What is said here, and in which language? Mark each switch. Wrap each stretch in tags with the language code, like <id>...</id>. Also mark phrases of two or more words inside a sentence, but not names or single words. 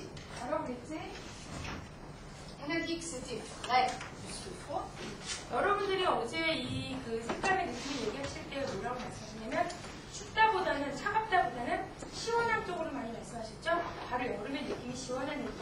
<fr>Alors l'été, on a dit que c'était frais plus que froid.</fr> <ko>여러분들이 어제 이 그 색감의 느낌을 얘기하실 때 뭐라고 말씀하셨냐면 춥다보다는 차갑다보다는 시원한 쪽으로 많이 말씀하셨죠? 바로 여름의 느낌이 시원한</ko>